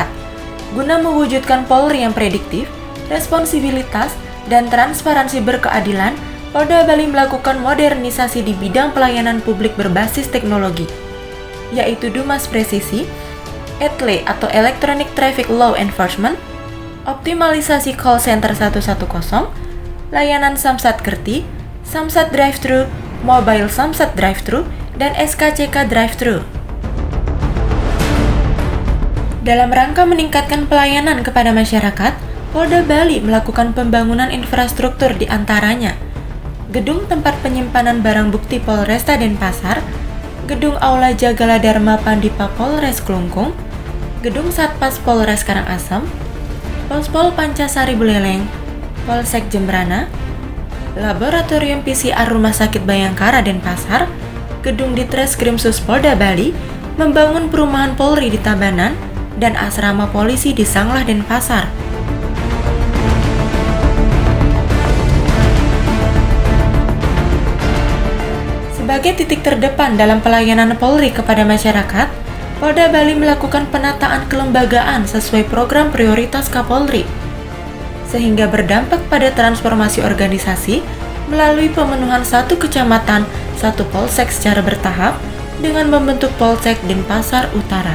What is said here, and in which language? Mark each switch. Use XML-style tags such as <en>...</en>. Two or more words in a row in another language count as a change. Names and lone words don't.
<id>Guna mewujudkan Polri yang prediktif, responsibilitas, dan transparansi berkeadilan, Polda Bali melakukan modernisasi di bidang pelayanan publik berbasis teknologi, yaitu Dumas Presisi, ETLE atau</id> <en>Electronic Traffic Law Enforcement,</en> <id>optimalisasi call center 110, layanan Samsat Kerti, Samsat Drive-Thru, Mobile Samsat Drive-Thru, dan SKCK Drive-Thru. Dalam rangka meningkatkan pelayanan kepada masyarakat, Polda Bali melakukan pembangunan infrastruktur di antaranya gedung tempat penyimpanan barang bukti Polresta Denpasar, gedung Aula Jagala Dharma Pandipa Polres Klungkung, gedung Satpas Polres Karangasem, Pospol Pancasari Buleleng, Polsek Jembrana, Laboratorium PCR Rumah Sakit Bayangkara Denpasar, gedung Ditreskrimsus Polda Bali, membangun perumahan Polri di Tabanan, dan asrama polisi di Sanglah Denpasar. Sebagai titik terdepan dalam pelayanan Polri kepada masyarakat, Polda Bali melakukan penataan kelembagaan sesuai program prioritas Kapolri, sehingga berdampak pada transformasi organisasi melalui pemenuhan satu kecamatan, satu polsek secara bertahap dengan membentuk Polsek Denpasar Utara.</id>